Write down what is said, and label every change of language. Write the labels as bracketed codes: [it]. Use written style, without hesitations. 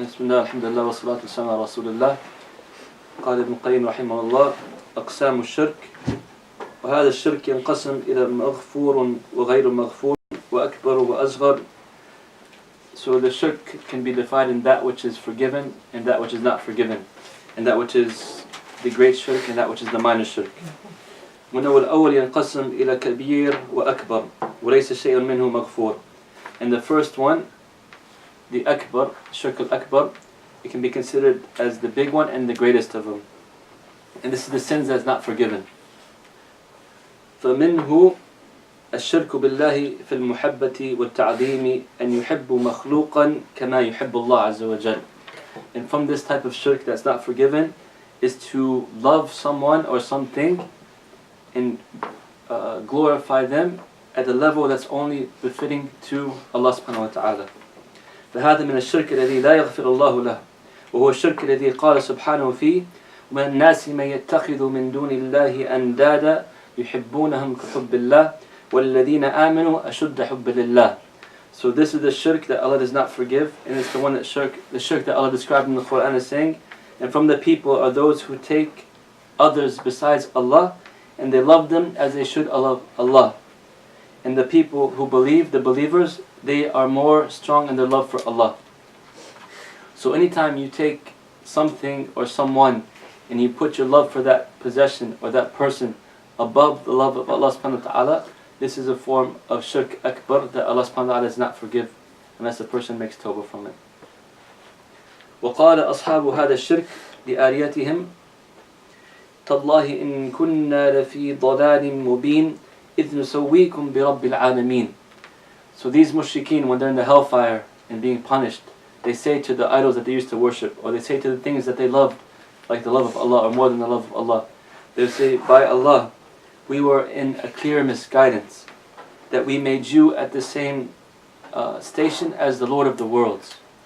[ar] الحمد لله والصلاة والسلام على رسول الله. قال ابن القيم رحمه الله: أقسام الشرك. وهذا الشرك ينقسم إلى مغفور وغير مغفور وأكبر وأصغر. [en] So the shirk can be divided in that which is forgiven and that which is not forgiven, and that which is the great shirk and that which is the minor shirk. [ar] وأنه الأول ينقسم إلى كبير وأكبر وليس شيء منه مغفور. [en] And the first one, the akbar, shirk al-akbar, it can be considered as the big one and the greatest of them. And this is the sins that's not forgiven. [ar] فمنه الشرك بالله في المحبة والتعظيم أن يحب مخلوقا كما يحب الله عز وجل. [en] And from this type of shirk that's not forgiven is to love someone or something and glorify them at a level that's only befitting to Allah subhanahu wa ta'ala. [ar] فهذا من الشرك الذي لا يغفر الله له، وهو الشرك الذي قال سبحانه فيه: ومن الناس من يتخذ من دون الله أندادا يحبونهم كحب الله والذين آمنوا أشد حب لله. [en] So this is the shirk that Allah does not forgive, and it's the one that the shirk that Allah described in the Quran as saying, and from the people are those who take others besides Allah and they love them as they should love Allah. And the people who believe, the believers, they are more strong in their love for Allah. So anytime you take something or someone and you put your love for that possession or that person above the love of Allah subhanahu wa ta'ala, this is a form of shirk akbar that Allah subhanahu wa ta'ala does not forgive unless a person makes tawbah from it. [ar] وقال أصحاب هذا الشرك لآليتهم: تالله إن كنا لفي ضلال مبين إذ نسويكم برب العالمين. [en] So these mushrikeen, when they're in the hellfire and being punished, they say to the idols that they used to worship, or they say to the things that they loved, like the love of Allah or more than the love of Allah, they say, by Allah, we were in a clear misguidance, that we made you at the same station as the Lord of the worlds.